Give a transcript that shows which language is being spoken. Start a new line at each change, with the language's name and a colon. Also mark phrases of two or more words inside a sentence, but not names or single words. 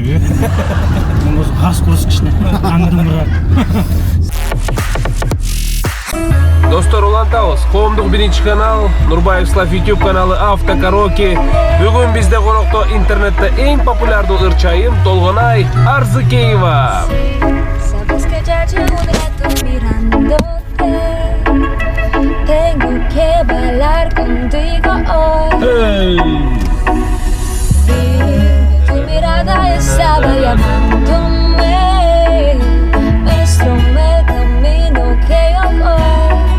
Kyrgyz: Мен болсо курус кичине. Андырмырак. Достор, улантабыз. Коомдук биринчи канал, Нурбаев's Life YouTube каналы автокараоке. Бүгүн бизде конокто интернетте эң популярдуу ырчайым Толгонай Арзыкеева.
Spanish: Sabes que ya llevo un rato mirándote. Tengo que bailar contigo hoy. Vi tu mirada estaba llamándome. Muéstrame el camino que yo voy.